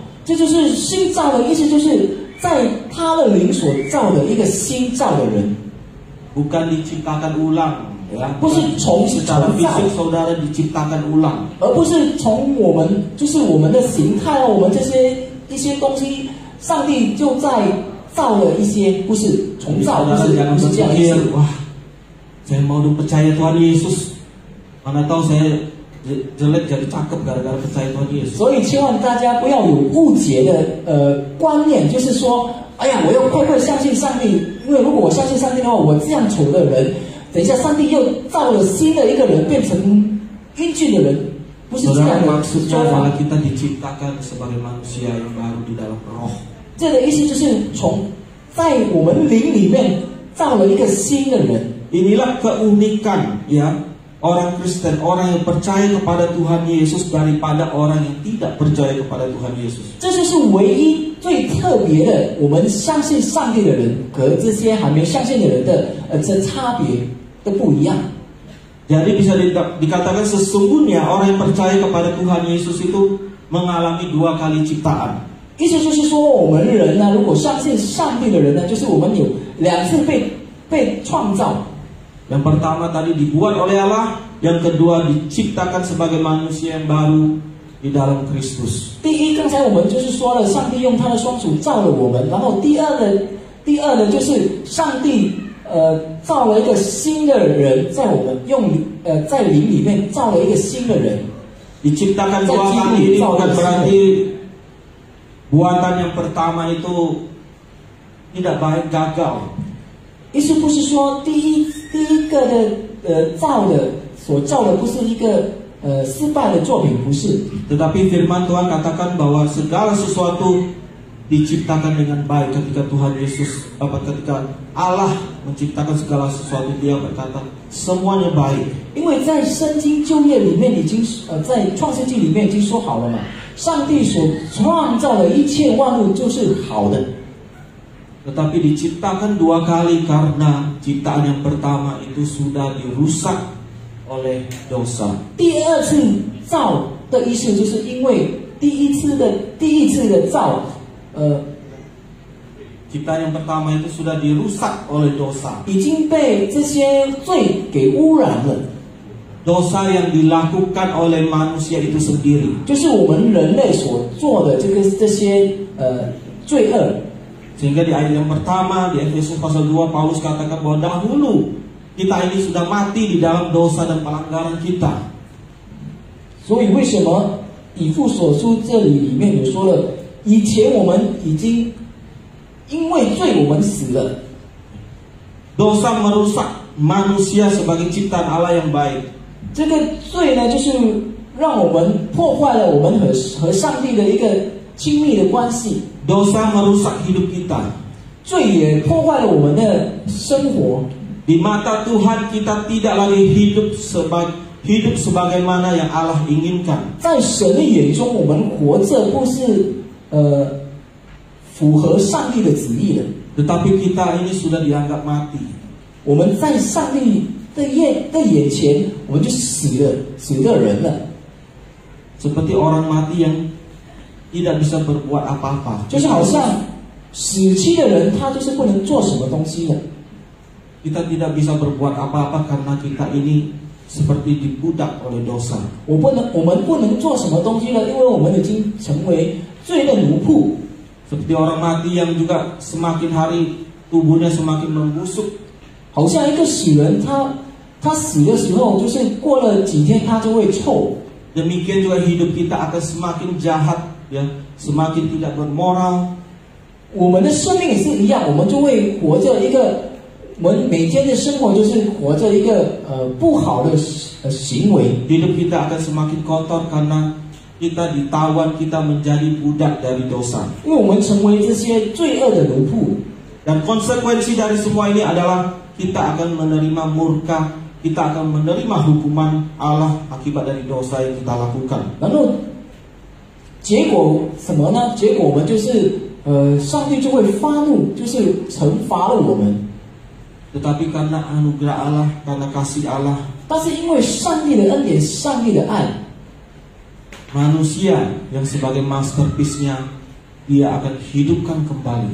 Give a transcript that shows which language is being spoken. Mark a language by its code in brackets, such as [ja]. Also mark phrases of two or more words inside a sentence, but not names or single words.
[zh] 这就是新造的意思，就是在他的灵所造的一个新造的人， [id] Bukan diciptakan ulang, ya. [zh] 不是重 [id] Secara [zh] 造， [id] fisik saudara diciptakan ulang. [zh] 而不是从我们就是我们的形态我们这些一些东西，上帝就在造了一些，不是重造，不 [id] Saudara [zh] 是 [id] jangan [zh] 不是这样的意 [id] berpikir, [zh] 思。 [id] wah, saya mau percaya Tuhan Yesus, mana tahu saya jelek jadi cakep gara-gara percaya Tuhan Yesus. [zh] 所以千万大家不要有误解的观念，就是说，哎呀，我要快快相信上帝，因为如果我相信上帝的话，我这样丑的人，等一下上帝又造了新的一个人，变成英俊的人，不是这样 [id] Saudara, [zh] 的 [id] maksudnya [zh] 说法 [id] adalah。kita diciptakan sebagai manusia yang baru di dalam roh. [zh] 这个意思就是在我们灵里面造了一个新的人。 [id] Inilah keunikan, ya, orang Kristen, orang yang percaya kepada Tuhan Yesus daripada orang yang tidak percaya kepada Tuhan Yesus. [zh] 这就是唯一最特别的，我们相信上帝的人和这些还没相信的人的这差别都不一样。 [id] Jadi bisa dikatakan sesungguhnya orang yang percaya kepada Tuhan Yesus itu mengalami 2 kali ciptaan. [zh] 意思就是说，我们人呢，如果相信上帝的人呢，就是我们有2次被创造。 [id] Yang pertama tadi dibuat oleh Allah, yang kedua diciptakan sebagai manusia yang baru di dalam Kristus. [zh] 第一，刚才我们就是说了，上帝用他的双手造了我们，然后第二呢，就是上帝造了一个新的人，在我们在灵里面造了一个新的人。 [id] Diciptakan 2 kali ini bukan berarti buatan yang pertama itu tidak baik, gagal. [zh] 意思不是说第一个的所造的不是一个失败的作品，不是。 [id] Tetapi firman Tuhan katakan bahwa segala sesuatu diciptakan dengan baik ketika Tuhan Yesus, ketika Allah menciptakan segala sesuatu, Dia berkata semuanya baik. [zh] 因为在圣经旧约里面已经在创世纪里面已经说好了嘛，上帝所创造的一切万物就是好的。 [id] Tetapi diciptakan 2 kali karena ciptaan yang pertama itu sudah dirusak oleh dosa. [zh] 第二次造的意思就是因为第一次的造， [id] Ciptaan yang pertama itu sudah dirusak oleh dosa. [zh] 已经被这些罪给污染了。 [id] dosa yang dilakukan oleh manusia itu sendiri. [zh] 就是我们人类所做的这些罪恶。 [id] Sehingga di ayat yang pertama di Efesus pasal 2 Paulus katakan bahwa dahulu kita ini sudah mati di dalam dosa dan pelanggaran kita. [zh] 所以为什么以弗所书这里面有说了，以前我们已经因为罪我们死了。 [id] Dosa merusak manusia sebagai ciptaan Allah yang baik. [zh] 这个罪呢，就是让我们破坏了我们和上帝的一个亲密的关系。 [id] Dosa merusak hidup kita. [zh] 罪也破坏了我们的生活。 [id] Di mata Tuhan kita tidak lagi hidup sebagaimana yang Allah inginkan. [zh] 在神的眼中，我们活着不是符合上帝的旨意的。 [id] Tetapi kita ini sudah dianggap mati. [zh] 我们在上帝的眼前，我们就死的人了。 [id] Seperti orang mati yang tidak bisa berbuat apa-apa. [zh] 就是好像死期的人，他就是不能做什么东西的。 [id] Kita tidak bisa berbuat apa-apa karena kita ini seperti dibudak oleh dosa. [zh] 我们不能做什么东西了，因为我们已经成为罪的奴仆。 [id] Seperti orang mati yang juga semakin hari tubuhnya semakin membusuk. [zh] 好像一个死人，他死的时候，就是过了几天，他就会臭。 [id] Demikian juga hidup kita akan semakin jahat, ya, semakin tidak bermoral. [zh] 我们的生命也是一样，我们就会活着一个，我们每天的生活就是活着一个不好的行为。 [id] Hidup kita akan semakin kotor karena kita ditawan, kita menjadi budak dari dosa. [zh] 因为我们成为这些罪恶的奴仆。 [id] Dan konsekuensi dari semua ini adalah kita akan menerima murka, kita akan menerima hukuman Allah akibat dari dosa yang kita lakukan. [zh] 然后结果什么呢？结果我们就是上帝就会发怒，就是惩罚了我们。 [id] Tetapi karena anugerah Allah, karena kasih Allah, [zh] 但是因为上帝的恩典、上帝的爱， [id] manusia yang sebagai masterpiece-nya dia akan hidupkan kembali.